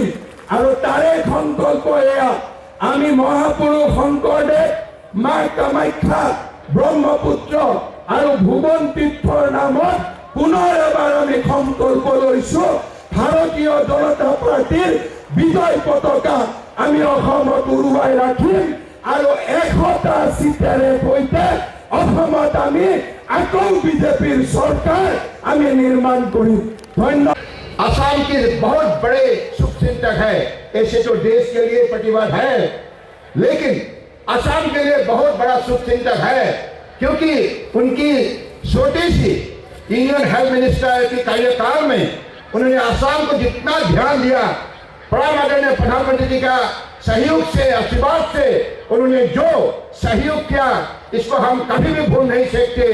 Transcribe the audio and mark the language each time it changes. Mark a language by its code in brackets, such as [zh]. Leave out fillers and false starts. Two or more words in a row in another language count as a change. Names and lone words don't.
[as] আৰু তাৰে সংকল্প এয়া, আমি মহাপুৰুষ শংকৰদেৱ, মা কামাখ্যা, ব্ৰহ্মপুত্ৰ আৰু ভুৱন তীৰ্থৰ নামত পুনৰ এবাৰ আমি সংকল্প লৈছো, ভাৰতীয় জনতা পাৰ্টিৰ বিজয় পতাকা আমি অসমত উৰুৱাই ৰাখিম আৰু 100টা সিটেৰে সৈতে অসমত আমি আকৌ বিজেপিৰ চৰকাৰ আমি নিৰ্মাণ কৰিম। ধন্যবাদ। [hi] आसाम के बहुत बड़े शुभचिंतक है, ऐसे तो देश के लिए प्रतिबद्ध है, लेकिन आसाम के लिए बहुत बड़ा शुभचिंतक है क्योंकि उनकी छोटी सी [en] union health minister [hi] के कार्यकाल में उन्होंने आसाम को जितना ध्यान दिया, प्रधान आदरणीय प्रधानमंत्री जी का सहयोग से, आशीर्वाद से उन्होंने जो सहयोग किया इसको हम कभी भी भूल नहीं सकते।